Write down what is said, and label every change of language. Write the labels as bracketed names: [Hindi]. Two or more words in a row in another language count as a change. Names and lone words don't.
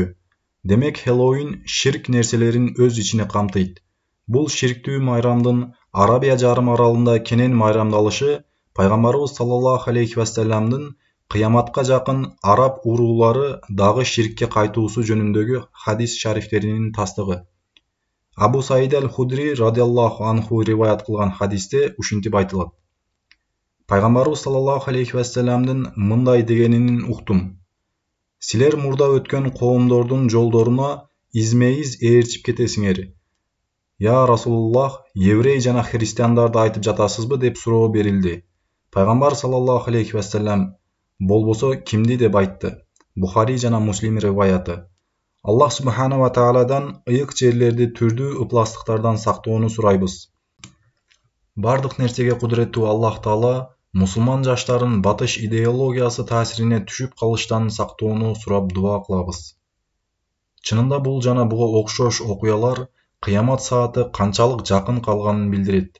[Kyrgyz] Демек Хэллоуин ширк нерселерин өз ичине камтыйт. Бул ширктүү майрамдын Арабия жарым аралында кенен майрамдалышы пайгамбарыбыз [Arabic] صلى الله عليه [Kyrgyz] вассаламдын кыяматка жакын араб уруулары дагы ширкке кайтуусу жөнүндөгү хадис шарифтеринин тастыгы. Абу Саид аль-Худри [Arabic] رضي الله عنه [Kyrgyz] риваят кылган хадисте ушинтип айтылат. Пайгамбарыбыз [Arabic] صلى الله عليه [Kyrgyz] вассаламдын мындай дегенин уктум. Силер мурда өткөн коомдордун жолдоруна изме-из ээрчип кетесиңер. [Arabic] يا رسول الله, [Kyrgyz] еврей жана христиандарды айтып жатасызбы деп суроо берилди. Пайгамбар [Arabic] صلى الله عليه وسلم [Kyrgyz] болбосо кимди деп айтты. Бухари жана Муслим риваяты. Аллах [Arabic] سبحانه و [Kyrgyz] тааладан ыйык жерлерди түрдүү ыпластыктардан сактоону сурайбыз. Бардык нерсеге кудуреттүү Аллах Таала мусулман жаштарын батыш идеологиясы таасирине түшүп калыштан сактоону сурап дуа кылабыз. Чынында бул жана буга окшош окуялар кыямат сааты канчалык жакын калганын билдирет.